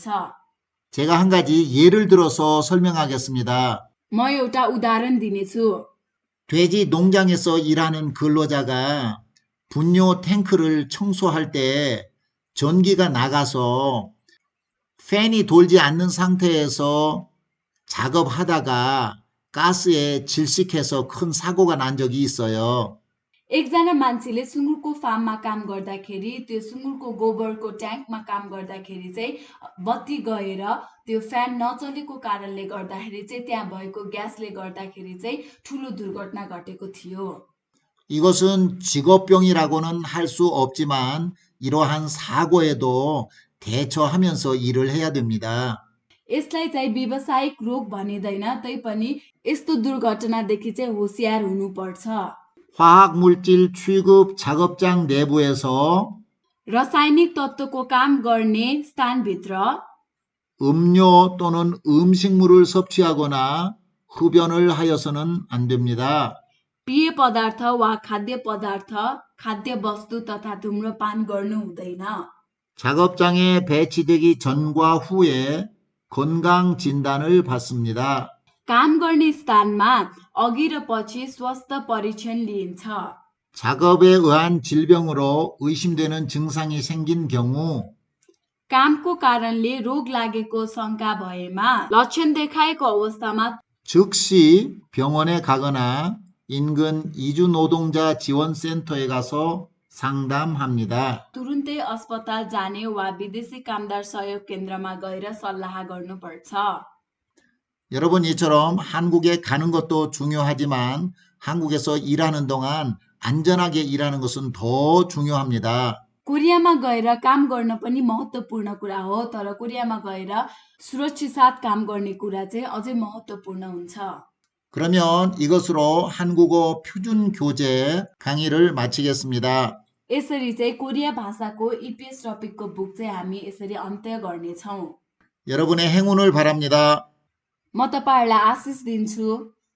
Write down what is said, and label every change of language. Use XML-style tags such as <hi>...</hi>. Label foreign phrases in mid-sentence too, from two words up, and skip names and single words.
<ko>제가 한 가지 예를 들어서 설명하겠습니다.</ko> <ne>म एउटा उदाहरण दिनेछु</ne> <ko>돼지 농장에서 일하는 근로자가 분뇨 탱크를 청소할 때 전기가 나가서 팬이 돌지 않는 상태에서 작업하다가 가스에 질식해서 큰 사고가 난 적이 있어요.</ko> <ne>एकजना मान्छेले सुँगुरको फार्ममा काम गर्दाखेरि त्यो सुँगुरको गोबरको ट्याङ्कमा काम गर्दाखेरि चाहिँ बत्ती गएर त्यो फ्यान नचलेको कारणले गर्दाखेरि चाहिँ त्यहाँ भएको ग्यासले गर्दाखेरि चाहिँ ठुलो दुर्घटना घटेको थियो</ne> <ko>이것은 직업병이라고는 할 수 없지만 이러한 사고에도 대처하면서 일을 해야 됩니다.</ko> <ne>यसलाई चाहिँ व्यावसायिक रोग भनिँदैन, तैपनि यस्तो दुर्घटनादेखि चाहिँ होसियार हुनुपर्छ।</ne> <ko>화학물질 취급 작업장 내부에서</ko> <ne>रासायनिक तत्त्वको काम गर्ने स्थानभित्र</ne> <ko>음료 또는 음식물을 섭취하거나 흡연을 하여서는 안 됩니다.</ko> <ne>पेय पदार्थ वा खाद्य पदार्थ, खाद्य वस्तु तथा धुम्रपान गर्नु हुँदैन।</ne> <ko>작업장에 배치되기 전과 후에 건강 진단을 받습니다.</ko> <ne>काम गर्ने स्थानमा अघि र पछि स्वास्थ्य परीक्षण लिइन्छ।</ne> <ko>작업에 의한 질병으로 의심되는 증상이 생긴 경우</ko> <ne>कामको कारणले रोग लागेको शङ्का भएमा लक्षण देखाएको अवस्थामा</ne> <ko>즉시 병원에 가거나 인근 이주 노동자 지원센터에 가서 상담합니다.</ko> <ne>तुरुन्तै अस्पताल जाने वा विदेशी कामदार सहयोग केन्द्रमा गएर सल्लाह गर्नुपर्छ।</ne> <ko>여러분 이처럼 한국에 가는 것도 중요하지만 한국에서 일하는 동안 안전하게 일하는 것은 더 중요합니다.</ko> <ne>कोरियामा गएर काम गर्न पनि महत्त्वपूर्ण कुरा हो, तर कोरियामा गएर सुरक्षित साथ काम गर्ने कुरा चाहिँ अझै महत्त्वपूर्ण हुन्छ।</ne> <ko>그러면 이것으로 한국어 표준 교재 강의를 마치겠습니다.</ko> <ne>यसरी चाहिँ कोरिया भाषाको इपिएस टपिकको बुक चाहिँ हामी यसरी अन्त्य गर्नेछौँ।</ne> <ko>여러분의 행운을 바랍니다.</ko> <ne>म तपाईँहरूलाई आशिष दिन्छु।</ne>